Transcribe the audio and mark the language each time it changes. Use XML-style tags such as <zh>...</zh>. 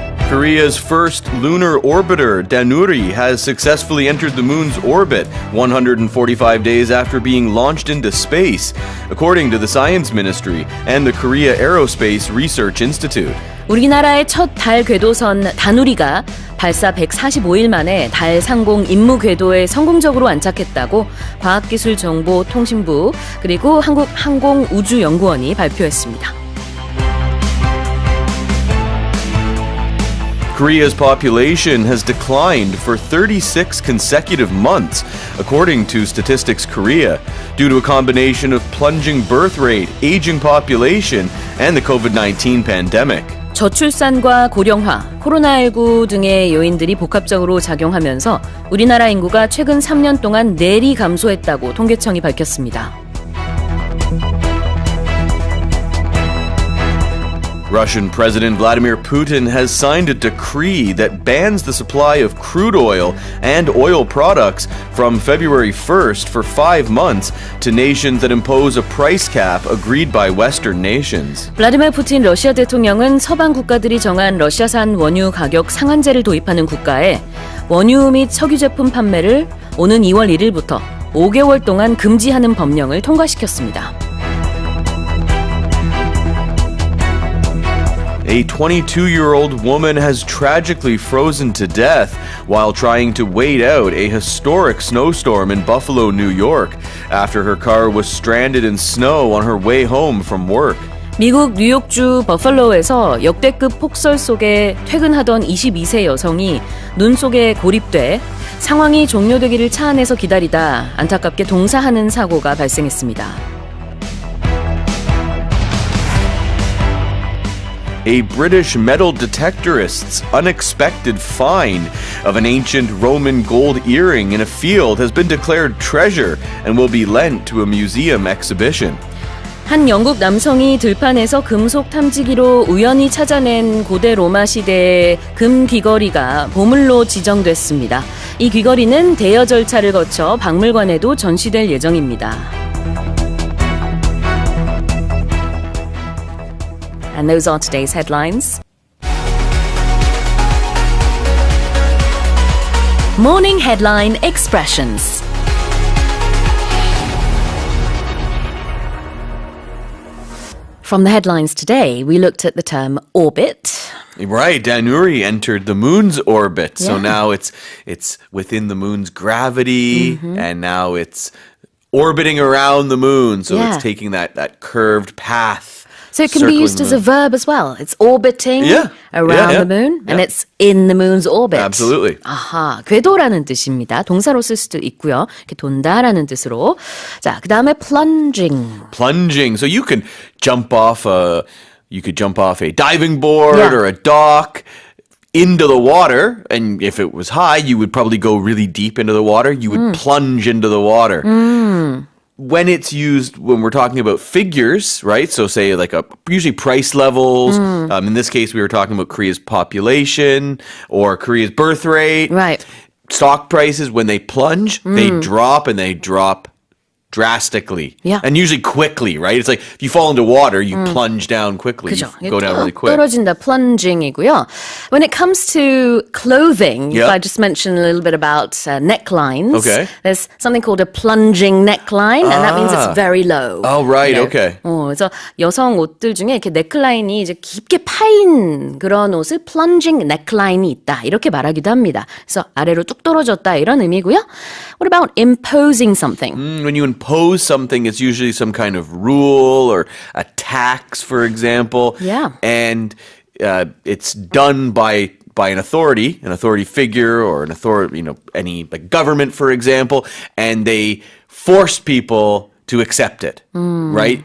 <en>Korea's first lunar orbiter, Danuri, has successfully entered the moon's orbit 145 days after being launched into space, according to the Science Ministry and the Korea Aerospace Research Institute.</en> <ko>우리나라의 첫 달 궤도선 다누리가 발사 145일 만에 달 상공 임무 궤도에 성공적으로 안착했다고 과학기술정보통신부 그리고 한국항공우주연구원이 발표했습니다.</ko> <en>Korea's population has declined for 36 consecutive months, according to Statistics Korea, due to a combination of plunging birth rate, aging population, and the COVID-19 pandemic.</en> <ko>저출산과 고령화, 코로나19 등의 요인들이 복합적으로 작용하면서 우리나라 인구가 최근 3년 동안 내리 감소했다고 통계청이 밝혔습니다.</ko> <en>Russian President Vladimir Putin has signed a decree that bans the supply of crude oil and oil products from February 1st for 5 months to nations that impose a price cap agreed by Western nations.</en> <ko>블라디미르 푸틴 러시아 대통령은 서방 국가들이 정한 러시아산 원유 가격 상한제를 도입하는 국가에 원유 및 석유 제품 판매를 오는 2월 1일부터 5개월 동안 금지하는 법령을 통과시켰습니다.</ko> <en>A 22-year-old woman has tragically frozen to death while trying to wait out a historic snowstorm in Buffalo, New York, after her car was stranded in snow on her way home from work.</en> <ko>미국 뉴욕주 버팔로에서 역대급 폭설 속에 퇴근하던 22세 여성이 눈 속에 고립돼 상황이 종료되기를 차 안에서 기다리다 안타깝게 동사하는 사고가 발생했습니다.</ko> <en>A British metal detectorist's unexpected find of an ancient Roman gold earring in a field has been declared treasure and will be lent to a museum exhibition.</en> <ko>한 영국 남성이 들판에서 금속 탐지기로 우연히 찾아낸 고대 로마 시대의 금 귀걸이가 보물로 지정됐습니다. 이 귀걸이는 대여 절차를 거쳐 박물관에도 전시될 예정입니다.</ko> <en>And those are today's headlines. Morning Headline Expressions. From the headlines today, we looked at the term orbit. Right, Danuri entered the moon's orbit. Yeah. So now it's within the moon's gravity, and now it's orbiting around the moon. So it's taking that curved path. So it can be used as a verb as well. It's orbiting around the moon, and it's in the moon's orbit. Absolutely.</en> <ko>아하, 궤도라는 뜻입니다. 동사로 쓸 수도 있고요. 이렇게 돈다라는 뜻으로. 자, 그 다음에 plunging.</ko> <en>Plunging. So you could jump off a diving board or a dock into the water, and if it was high, you would probably go really deep into the water. You would plunge into the water. When it's used, when we're talking about figures, right? So say usually price levels. In this case, we were talking about Korea's population or Korea's birth rate. Right. Stock prices, when they plunge, they drop and they drop drastically. Yeah. And usually quickly, right? It's like if you fall into water, you plunge down quickly.</en> <ko>그죠.</ko> <en>You go down really quick.</en> <ko>떨어진다, plunging이고요.</ko> <en>When it comes to clothing, if I just mention a little bit about necklines, there's something called a plunging neckline, and that means it's very low. Oh, right, okay.</en> <ko>그래서 여성 옷들 중에 이렇게 넥라인이 이제 깊게 파인 그런 옷을 plunging neckline이 있다, 이렇게 말하기도 합니다. 그래서 아래로 뚝 떨어졌다, 이런 의미고요.</ko> <en>What about imposing something? When you impose something, it's usually some kind of rule or a tax, for example. Yeah. And it's done by an authority figure or an authority, any government, for example, and they force people to accept it, right?</en>